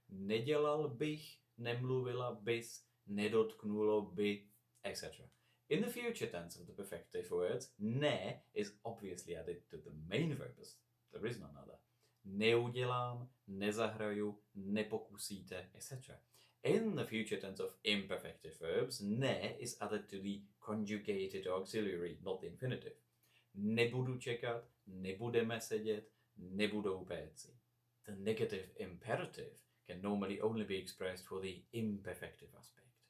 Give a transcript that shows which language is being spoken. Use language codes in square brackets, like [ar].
[cs] Nedělal bych, nemluvila bys, nedotknulo by, etc. [en] In the future tense of the perfective words, ne is obviously added to the main verb. There is none other. [cs] Neudělám, nezahraju, nepokusíte, etc. [en] In the future tense of imperfective verbs, ne is added to the conjugated auxiliary, not the infinitive. [cs] Nebudu čekat, nebudeme sedět, nebudou péci. [en] The negative imperative can normally only be expressed for the imperfective aspect.